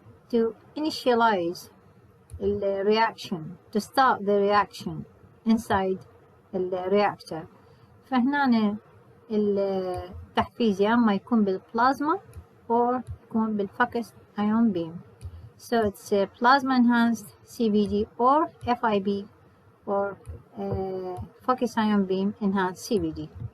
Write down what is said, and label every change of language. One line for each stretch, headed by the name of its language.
English: to initialize the reaction, to start the reaction inside the reactor.
Arabic: فهنا التحفيز يا أما يكون بالبلازما أو يكون بالfocused ion beam.
English: So it's a plasma enhanced CVD or FIB or focused ion beam enhanced CVD.